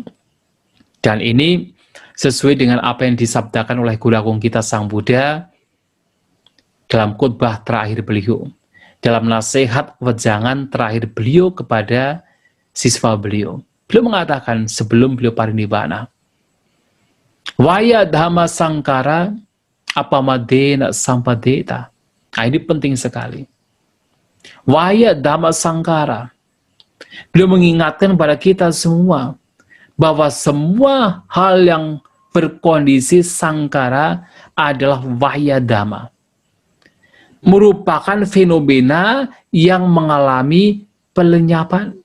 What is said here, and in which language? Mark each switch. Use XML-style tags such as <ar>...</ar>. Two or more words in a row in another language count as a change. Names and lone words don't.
<id>Dan ini sesuai dengan apa yang disabdakan oleh Guru Agung kita Sang Buddha dalam khutbah terakhir beliau, dalam nasihat wejangan terakhir beliau kepada siswa beliau. Beliau mengatakan sebelum beliau parinibbana,</id> <pi>Waya dhamma sangkara apamadena sampadeta.</pi> <id>Nah, ini penting sekali.</id> <pi>Waya dhamma sangkara.</pi> <id>Beliau mengingatkan pada kita semua bahwa semua hal yang berkondisi sangkara adalah</id> <pi>waya dhamma,</pi> <id>merupakan fenomena yang mengalami pelenyapan.</id>